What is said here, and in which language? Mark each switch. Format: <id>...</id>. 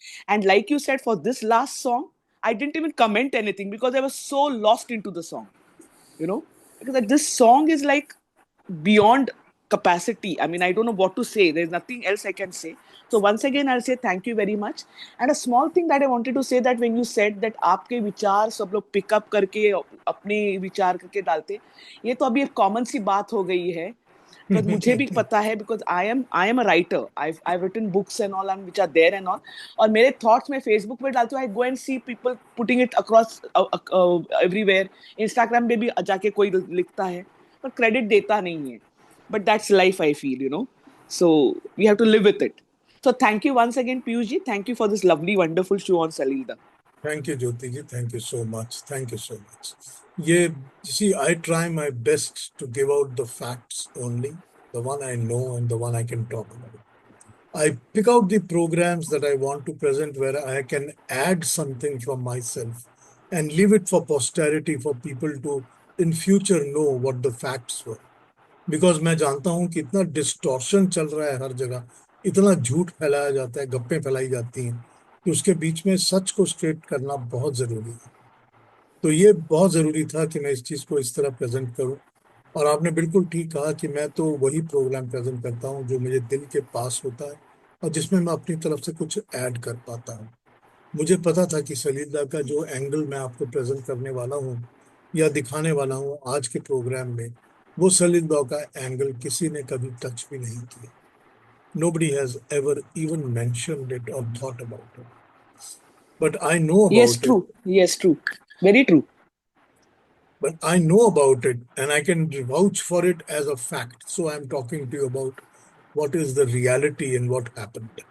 <en>And like you said, for this last song, I didn't even comment anything because I was so lost into the song, you know, because this song is like beyond capacity. I mean, I don't know what to say. There's nothing else I can say. So once again, I'll say thank you very much. And a small thing that I wanted to say, that when you said that</en> <hi>आपके विचार सब लोग pick up करके अपने विचार करके डालते, ये तो अभी एक common सी बात हो गई है.</hi> <en>Because</en> <hi>मुझे भी पता है,</hi> <en>because I am a writer. I've written books and all, and which are there and all.</en> <hi>और मेरे thoughts मैं Facebook पे डालती हूँ.</hi> <en>I go and see people putting it across everywhere.</en> <hi>Instagram पे भी जाके कोई लिखता है, पर credit देता नहीं है.</hi> <en>But that's life, I feel, you know. So we have to live with it. So thank you once again, Piyush ji. Thank you for this lovely, wonderful show on Salilda. Thank you, Jyoti ji. Thank you so much. Thank you so much. You see, I try my best to give out the facts only, the one I know and the one I can talk about. I pick out the programs that I want to present where I can add something from myself and leave it for posterity, for people to in future know what the facts were.</en> <hi>Because मैं जानता हूँ कि इतना distortion चल रहा है हर जगह, इतना झूठ फैलाया जाता है, गप्पे फैलाई जाती हैं, कि उसके बीच में सच को स्ट्रेट करना बहुत जरूरी है. तो ये बहुत जरूरी था कि मैं इस चीज को इस तरह प्रेजेंट करूं. और आपने बिल्कुल ठीक कहा कि मैं तो वही प्रोग्राम प्रेजेंट करता हूं जो मेरे दिल के पास होता है और जिसमें मैं अपनी तरफ से कुछ ऐड कर पाता हूं. मुझे पता था कि सलीला का जो एंगल मैं आपको प्रेजेंट करने वाला हूं या दिखाने वाला हूं आज के प्रोग्राम में, वो सलीला का एंगल किसी ने कभी टच भी नहीं किया.</hi> <en>Nobody has ever even mentioned it or thought about it. But I know about Yes, it. true. Yes, true. Very true. But I know about it and I can vouch for it as a fact. So I'm talking to you about what is the reality and what happened.</en>